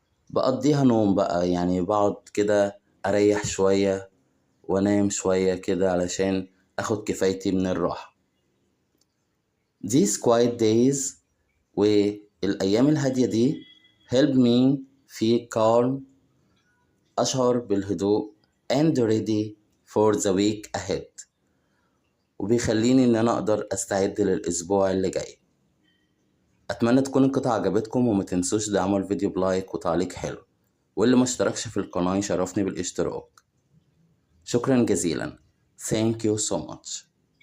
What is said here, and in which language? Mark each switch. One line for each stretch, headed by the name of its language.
Arabic: بقضيها نوم بقى، بقعد كده أريح شوية وأنام شوية كده علشان أخد كفايتي من الراحة.
English: These quiet days،
Arabic: والأيام الهادية دي
English: help me feel calm.
Arabic: أشعر بالهدوء
English: and ready for the week ahead،
Arabic: وبيخليني إن أنا أقدر أستعد للأسبوع اللي جاي. أتمنى تكون القطعة عجبتكم، وما تنسوش دعموا الفيديو بلايك وتعليق حلو، واللي ما اشتركش في القناة يشرفني بالاشتراك. شكرا جزيلا.
English: Thank you so much.